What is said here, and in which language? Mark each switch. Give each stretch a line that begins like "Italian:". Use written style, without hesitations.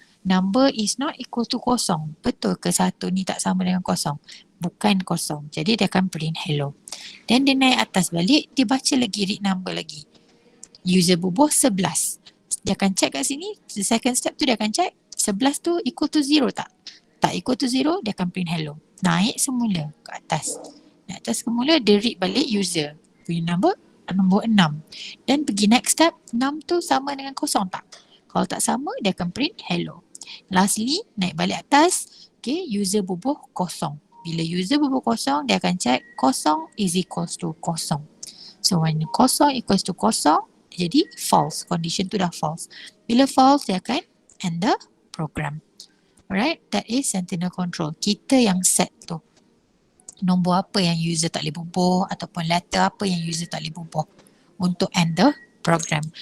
English: Number is not equal to kosong.
Malay: Betul ke 1 ni tak sama dengan kosong? Bukan kosong. Jadi dia akan print hello.
English: Then
Malay: dia naik atas balik, dia baca lagi
English: read number
Malay: lagi. User bubuh 11. Dia akan check kat sini.
English: The second step
Malay: tu dia akan check 11 tu
English: equal to 0
Malay: tak? Tak equal to 0, dia akan print hello. Naik semula ke atas. Naik atas semula, dia read balik user punya number 6. Dan pergi
English: next step,
Malay: 6 tu sama dengan kosong tak? Kalau tak sama, dia akan print hello. Lastly, naik balik atas, okay, user bubuh kosong. Bila user bubuh kosong, dia akan check kosong is equals to kosong.
English: So when kosong equals to kosong,
Malay: dia jadi
English: false. Condition tu
Malay: dah
English: false.
Malay: Bila false, dia akan
English: end the program. Alright, that is Sentinel Control.
Malay: Kita yang set tu. Nombor apa yang user tak boleh bubuh ataupun letter apa yang user tak boleh bubuh untuk
English: end the program.